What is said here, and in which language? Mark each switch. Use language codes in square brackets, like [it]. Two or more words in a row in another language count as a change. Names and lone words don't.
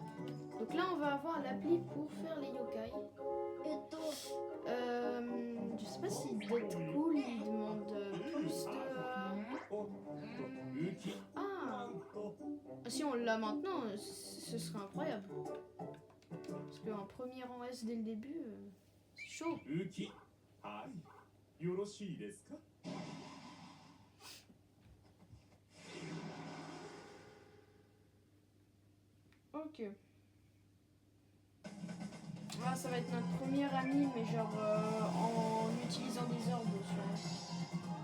[fr] Donc là on va avoir l'appli pour faire les yokai. Je sais pas si Deadpool il demande plus de... Ah, si on l'a maintenant, ce serait incroyable. Parce qu'un premier rang S dès le début, c'est chaud. [ja] ウキ、はい、よろしいですか。 [fr] Ok. Ah, ça va être notre premier ami, mais genre en utilisant des orbes sur...